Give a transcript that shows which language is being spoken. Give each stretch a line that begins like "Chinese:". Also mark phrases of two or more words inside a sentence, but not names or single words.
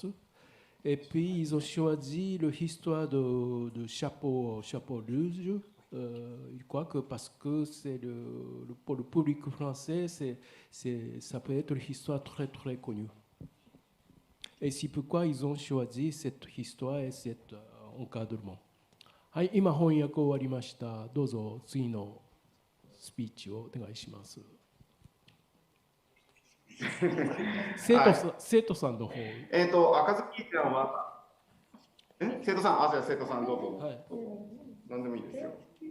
French: Et puis ils ont choisi l'histoire de Chapeau Rouge. Je crois que parce que c'est pour le public français, ça peut être une histoire très très connue. Et c'est pourquoi ils ont choisi cette histoire et cet encadrement.
Japanese: はい、今翻訳終わりました。どうぞ次のスピーチをお願いします。生徒さんの方。赤ずきんちゃんは、生徒さん、生徒さんどうぞ。はい、何でもいいですよ。